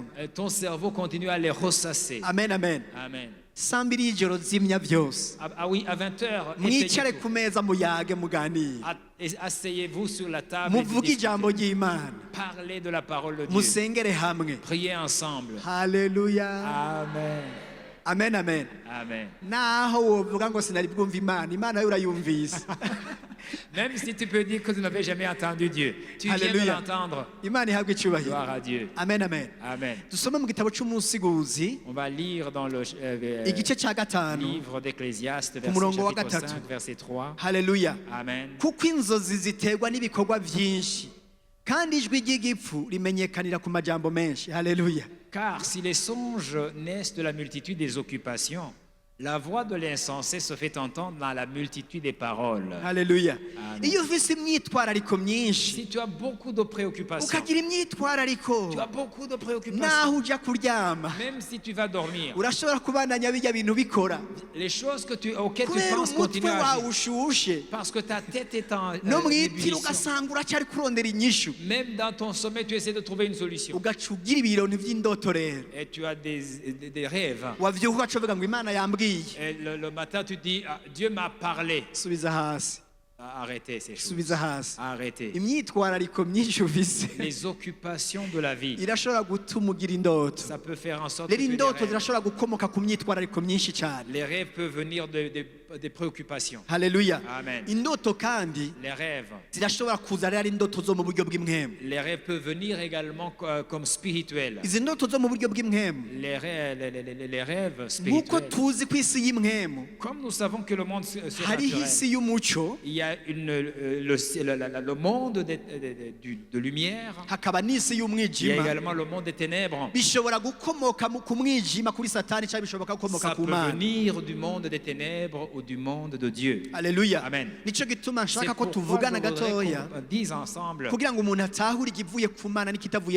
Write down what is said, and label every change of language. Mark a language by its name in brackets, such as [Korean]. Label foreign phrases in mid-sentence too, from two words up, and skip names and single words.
[French] Ton cerveau continue à les ressasser. Amen, amen. Amen. [Rundi] Saa mbiri y'ijoro zimya byose. [French] Ah oui, à 20h, [Rundi] Mwicare ku meza muyage muganire. [French] asseyez-vous sur la table. Et [Rundi] Muvuge ijambo ry'Imana. [French] parlez de la parole de Dieu. [Rundi] Musengere hamwe. [French] Priez ensemble. Haleluya. Amen. Amen, amen. Amen. [Rundi] Naho wovuga ngo sinari bwumva Imana, Imana yo urayumvise. [French] Même si tu peux dire que tu n'avais jamais entendu Dieu, tu viens de Alléluia. l'entendre. [Rundi] Imana ihabwe icyubahiro. [French] Gloire à Dieu. Amen, amen. Amen. [Rundi] Dusome mu gitabo cy'umusiguzi [French] On va lire dans le [Rundi] igice cya gatanu. [French] livre d'Ecclésiaste, [Rundi] murongo wa [French] chapitre [Rundi] gatatu. [French] 5, verset 3. Haleluya. Amen. [Rundi] Kuko inzozi ziterwa n'ibikorwa byinshi kandi ijwi ry'igipfu rimenyekanira ku majambo menshi. Haleluya. [French] Car si les songes naissent de la multitude des occupations, la voix de l'insensé se fait entendre dans la multitude des paroles. Haleluya. Amen. [Rundi] Iyo ufise imyitwarariko myinshi [French] Si tu as beaucoup de préoccupations, [Rundi] ukagira imyitwarariko [French] tu as beaucoup de préoccupations, [Rundi] naho ujya kuryama [French] même si tu vas dormir, [Rundi] urashobora kubandanya bijya bintu bikora [French] les choses auxquelles tu [Rundi] kubera [French] penses [Rundi] umutwe [French] continuent à [Rundi] wawe [French] agir. [Rundi] ushushe [French] Parce que ta tête est en [Rundi] no mu itiro [French] ébullition. [Rundi] ugasanga uracyari kurondera inyishu [French] Même dans ton sommeil, tu essaies de trouver une solution. [Rundi] ugaca ugira ibironi by'indoto rero [French] Et tu as des rêves. [Rundi] wavyuka ugaca uvuga ngo Imana yambwiye. [French] Et le matin, tu dis, ah, Dieu m'a parlé. [Rundi] Subiza hasi, [French] Arrêtez ces choses. [Rundi] subiza hasi. [French] Arrêtez. [Rundi] Imyitwarariko myinshi ufise [French] Les occupations de la vie, [Rundi] irashobora gutuma ugira indoto. [French] ça peut faire en sorte que [Rundi] rero [French] tu aies [Rundi] indoto [French] des rêves. [Rundi] zirashobora gukomoka ku myitwarariko myinshi cyane. [French] Les rêves peuvent venir des préoccupations. Haleluya. Amen. [Rundi] Indoto kandi [French] Les rêves. [Rundi] zirashobora kuza rero ari indoto zo mu buryo bw'imwemu. [French] Les rêves peuvent venir également comme spirituels. [Rundi] izi ndoto zo mu buryo bw'imwemu [French] Les rêves [Rundi] nk'uko [French] spirituels. [Rundi] tuzi ko isi y'imwemu [French] Comme nous savons que le monde [Rundi] hariho [French] surnaturel, [Rundi] isi y'umuco [French] il y a le monde de lumière, [Rundi] hakaba n'isi [French] il y a [Rundi] y'umwijima. [French] également le monde des ténèbres. [Rundi] bishobora gukomoka ku mwijima kuri satani cyangwa bishobora gukomoka [French] Ça [Rundi] ku [French] peut [Rundi] mana. [French] venir du monde des ténèbres ou du monde de Dieu. Haleluya. Amen. [Rundi] Nico gituma [French] C'est [Rundi] nshaka ko [French] pourquoi [Rundi] tuvugana [French] je voudrais [Rundi] gatoya [French] qu'on dise ensemble [Rundi] kugira ngo umuntu atahure ikivuye ku mana n'ikitavuye ku